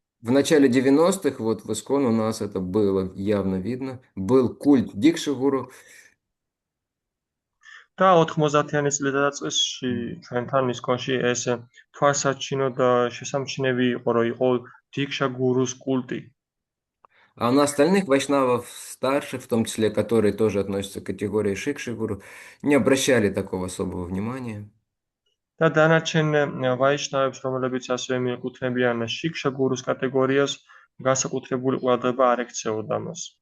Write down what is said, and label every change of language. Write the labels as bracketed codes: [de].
[ru] начале 90-х вот в Искон у нас это было явно видно. Был культ Дикши гуру. [ka] და 90-იანი წლედადაწყვეტში ჩვენთან ისკონში ეს თვალსაჩინო და შესამჩნევი იყო, რომ იყო დიქშა გურუს კულტი. [ru] А на остальных вайшнавов старших, в том числе, которые тоже относятся к категории Шикши гуру, не обращали такого особого внимания. [ka] და დანარჩენ ვაიშნავებს, რომლებიც ასევე მიეკუთვნებიან შიქშა გურუს კატეგორიას, განსაკუთრებული ყურადღება არ ექცეოდა მას.